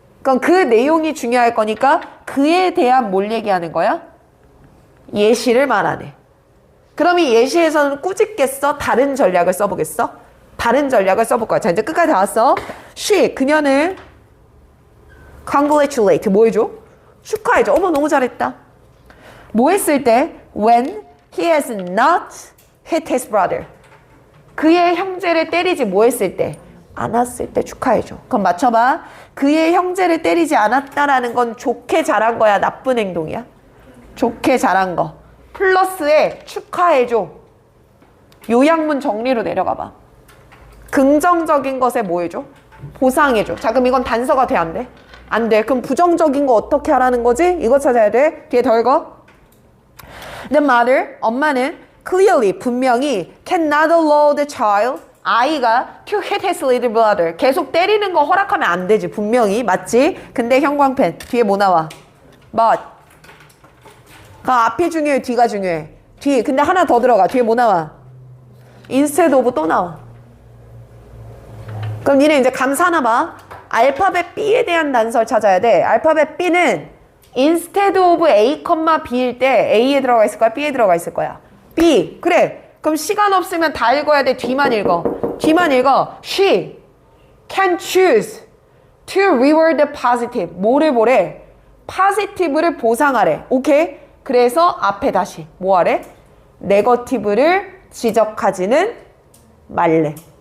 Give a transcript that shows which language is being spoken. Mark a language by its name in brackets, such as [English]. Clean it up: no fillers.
[Korean] 그럼 그 내용이 중요할 거니까 그에 대한 뭘 얘기하는 거야? 예시를 말하네. 그럼 이 예시에서는 꾸짖겠어? 다른 전략을 써보겠어? 다른 전략을 써볼 거야. 자 이제 끝까지 다 왔어. 그녀는 congratulate 뭐 해줘? 축하해줘. 어머 너무 잘했다. 뭐 했을 때? [English] When he has not hit his brother. [Korean] 그의 형제를 때리지 뭐 했을 때? 않았을 때 축하해줘. 그럼 맞춰봐. 그의 형제를 때리지 않았다라는 건 좋게 잘한 거야? 나쁜 행동이야? 좋게 잘한 거. 플러스에 축하해줘. 요약문 정리로 내려가봐. 긍정적인 것에 뭐 해줘? 보상해줘. 자 그럼 이건 단서가 돼 안 돼? 안 돼. 그럼 부정적인 거 어떻게 하라는 거지? 이거 찾아야 돼. 뒤에 더 읽어. [English] The mother, [Korean] 엄마는 [English] clearly, [Korean] 분명히 [English] can not allow the child, [Korean] 아이가 [English] to hit his little brother. [Korean] 계속 때리는 거 허락하면 안 되지. 분명히. 맞지? 근데 형광펜. 뒤에 뭐 나와? But. 그 앞이 중요해? 뒤가 중요해? 뒤. 근데 하나 더 들어가. 뒤에 뭐 나와? Instead of 또 나와. 그럼 니네 이제 감사하나 봐. 알파벳 B에 대한 단서를 찾아야 돼. 알파벳 B는 instead of A, B일 때 A에 들어가 있을 거야? B에 들어가 있을 거야? B. 그래. 그럼 시간 없으면 다 읽어야 돼. 뒤만 읽어. 뒤만 읽어. [English] She can choose to reward the positive. [Korean] 뭐를 보래? positive를 보상하래. 오케이? 그래서 앞에 다시 뭐 하래? negative를 지적하지는 말래.